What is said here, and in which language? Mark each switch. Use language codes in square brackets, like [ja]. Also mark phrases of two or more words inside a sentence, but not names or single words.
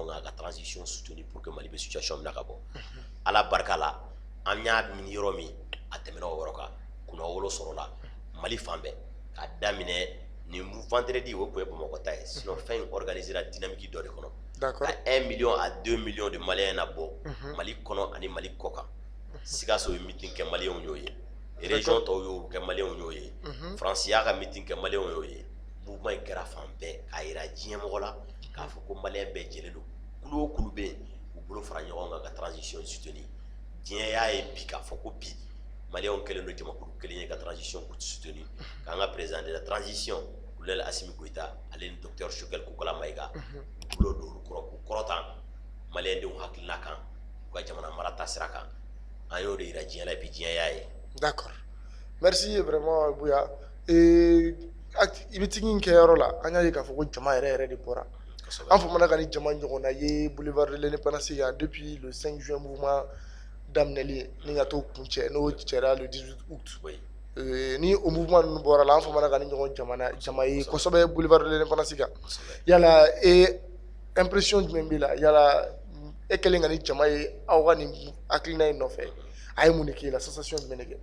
[bm] kan ka [fr] transition soutenir pour que [bm] Mali bɛ situation min na ka bɔ ala barika la an y'a mini yɔrɔ min a tɛmɛna o yɔrɔ kan kunna wolo sɔrɔla Mali fan bɛɛ ka daminɛ nin vendredi o tun ye Bamakɔ ta ye sinon fɛn in organisé [fr] la dynamique [bm] dɔ de kɔnɔ ka [fr] 1 million à 2 millions de [bm] maliyɛns nabɔ Mali kɔnɔ ani Mali kɔkan Sikaso ye meeting kɛ maliyɛnw y'o ye région tɔw y'o kɛ maliyɛnw y'o ye Faransi y'a ka meeting kɛ maliyɛnw y'o ye mouvement in kɛra fan bɛɛ k'a yira diɲɛ mɔgɔ la k'a fɔ ko maliyɛn bɛɛ jɛlen don kulu o kulu bɛ yen u bolo fara ɲɔgɔn kan ka [fr] transition soutenir [bm] diɲɛ y'a ye bi k'a fɔ ko bi maliyɛnw kɛlen don jamakulu kelen ye ka [fr] transition soutenir [bm] k'an ka [fr] président de la transition [bm] Colonel Assimi Goïta ale ni docteur Choguel Kokala Maïga u bolo don olu kɔrɔ k'u kɔrɔtan maliyɛndenw hakilina kan u ka jamana mara taasira kan an y'o de yira diɲɛ la bi diɲɛ y'a ye. [fr] D'accord, merci vraiment Buya. [bm] Meeting in kɛyɔrɔ la an y'a ye k'a fɔ ko jama yɛrɛ de bɔra an famana ka ni jama ɲɔgɔnna ye [fr] boulevard de l'indépendance [bm] yan [fr] depuis le 5 juin [bm] mouvement daminɛli ye ni ka t'o kuncɛ n'o cɛra [fr] le 18 août [bm] ni o mouvement ninnu bɔra la an famana ka ni ɲɔgɔn jama ye kosɛbɛ [fr] boulevard de l'indépendance [bm] kan yala impression jumɛn b'i la yala e kɛlen ka ni jama ye aw ka nin hakilina in nɔfɛ a ye mun de k'e la sensation jumɛn de kɛ.